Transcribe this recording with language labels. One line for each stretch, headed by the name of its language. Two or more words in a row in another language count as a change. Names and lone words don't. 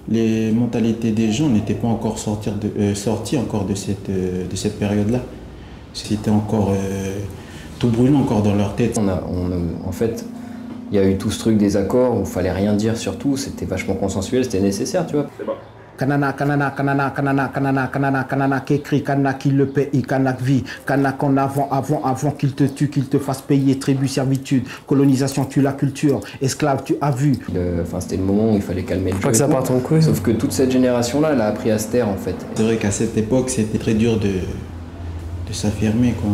French: Les mentalités des gens n'étaient pas encore sorties encore de cette période-là. C'était encore tout brûlant encore dans leur tête. En fait, il y a eu tout ce truc des accords où il fallait rien dire surtout, c'était vachement consensuel, c'était nécessaire, tu vois. Kanana, kanana, kanana, kanana, kanana, kanana, kanana, qu'écrit, kanana qui le paye, kanana vie, kanana qu'en avant qu'il te tue, qu'il te fasse payer, tribu, servitude, colonisation, tue la culture, esclave, tu as vu. Enfin, c'était le moment où il fallait calmer le jeu. Pas que ça parte en couille. Sauf que toute cette génération-là, elle a appris à se taire en fait. C'est vrai qu'à cette époque, c'était très dur de s'affirmer, quoi.